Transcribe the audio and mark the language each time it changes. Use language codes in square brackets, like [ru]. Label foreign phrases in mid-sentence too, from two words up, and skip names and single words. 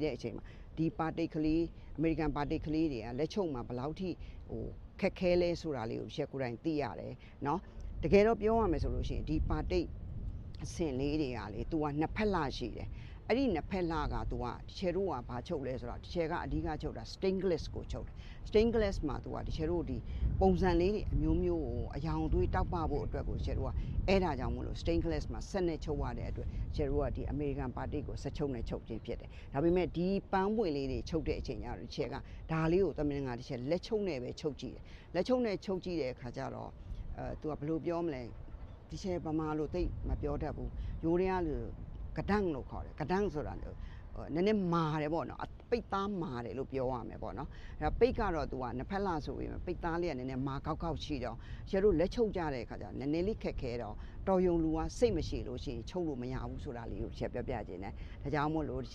[my] တဲ့အချိန်မှာဒီပါတိတ်ကလေးအမေရိကန်ပါတိတ်ကလေးတွေကလက်ချုပ်မှာဘယ်လောက်ထိခက်ခဲလဲဆိုတာလေးကိုချက်ကိုယ်တိုင်သိရတယ်နော်။တကယ်တော့ပြောရမယ်ဆိုလို့ရှိရင်ဒီပါတိတ်အဆင့်လေးတွေကလေသူကနှစ်ဖက်လှရှိတယ်။အဲ့ဒီနှစ်ဖက်လှကသူကချယ်တို့ကဘာချုပ်လဲဆိုတော့ချယ်ကအဓိကချုပ်တာ [en] stained glass [my] ကိုချုပ်တယ် [en] stained glass [my] မှာသူကချယ်တို့ဒီပုံစံလေးတွေအမျိုးမျိုးကိုအယောင်သွေးတောက်ပဖို့အတွက်ကိုချယ်တို့ကအဲ့ဒါကြောင့်မလို့ [en] stained glass [my] မှာဆက်နဲ့ ချုပ်ရတဲ့အတွက်ချယ်တို့ကဒီ American Batik ကိုဆက်ချုပ်နဲ့ချုပ်ခြင်းဖြစ်တယ်ဒါပေမဲ့ဒီပန်းပွင့်လေးတွေချုပ်တဲ့အချိန်ကျတော့ချယ်ကဒါလေးကိုသမင်ငါတစ်ချက်လက် ချုပ်နဲ့ပဲချုပ်ကြည့်တယ်လက်ချုပ်နဲ့ချုပ်ကြည့်တဲ့အခါကျတော့သူကဘယ်လိုပြောမလဲဒီချယ်ဗမာလိုသိမပြောတတ်ဘူးရိုးရင်းလိုကဒန်းလို့ခေါ်တယ်ကဒန်းဆိုတာနည်းနည်းမာတယ်ပေါ့နော်ပိတ်သားမာတယ်လို့ပြောရမယ်ပေါ့နော်အဲ့ပိတ်ကတော့သူကနှစ်ဖက်လှဆိုပြီးပိတ်သားလေးကနည်းနည်းမာကောက်ကောက်ရှိတော့ကျတို့လက်ချုပ်ကြတဲ့အခါကျနည်းနည်းလေးခက်ခဲတော့တော်ယုံလူကစိတ်မရှိလို့ရှိရင်ချုပ်လို့မရဘူးဆိုတာလေးကိုချက်ပြောပြခြင်းနဲ့ဒါကြောင့်မို့လို့ဒီ